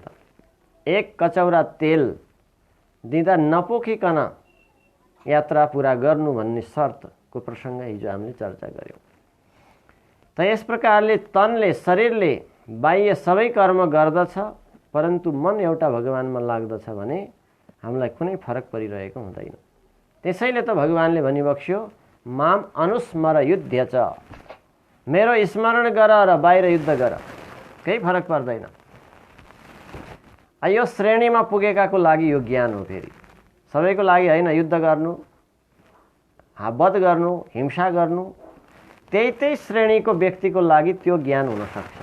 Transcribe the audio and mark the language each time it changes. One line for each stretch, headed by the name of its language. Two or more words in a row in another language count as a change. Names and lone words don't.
Nepali: एक कचौरा तेल दिँदा नपोखिकन यात्रा पूरा गर्नु भन्ने शर्तको प्रसङ्ग हिजो हामीले चर्चा गर्यौं। त यस प्रकारले तनले, शरीरले बाह्य सबै कर्म गर्दछ परन्तु मन एउटा भगवानमा लाग्दछ भने हामीलाई कुनै फरक परिरहेको हुँदैन। त्यसैले त भगवानले भनिबक्स्यो
Sanskrit: माम अनुस्मर युद्ध च,
Nepali: मेरो स्मरण गर र बाहिर युद्ध गर, केही फरक पर्दैन। यो श्रेणीमा पुगेकाको लागि यो ज्ञान हो। फेरि सबैको लागि होइन, युद्ध गर्नु, वध गर्नु, हिंसा गर्नु, त्यही श्रेणीको व्यक्तिको लागि त्यो ज्ञान हुन सक्छ।